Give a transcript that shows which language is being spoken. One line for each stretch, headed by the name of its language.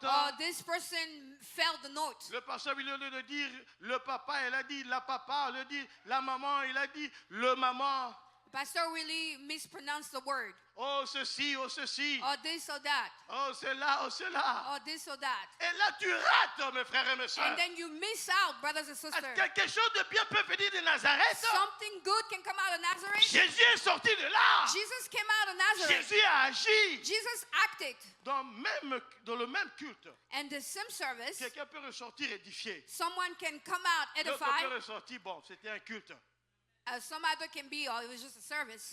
English: Oh, this person failed the note.
French: Le pasteur, au lieu de dire le papa, il a dit la papa. Il a dit la maman, il a dit le maman.
English: Pastor really mispronounced the word.
French: Oh, ceci, oh, ceci.
English: Or this or that.
French: Oh, cela, oh, cela.
English: Or this or that.
French: Et là, tu rates, mes frères et mes soeurs.
English: And then you miss out, brothers and sisters.
French: Quelque chose de bien peut venir de Nazareth.
English: Something good can come out of Nazareth.
French: Jésus est sorti de là.
English: Jesus came out of Nazareth.
French: Jésus a agi.
English: Jesus acted.
French: Dans le même culte,
English: And the same service,
French: quelqu'un peut ressortir édifié.
English: someone can come out
French: L'autre peut
English: edified.
French: ressortir, bon, c'était un culte.
English: Some other can be, or it was just a service.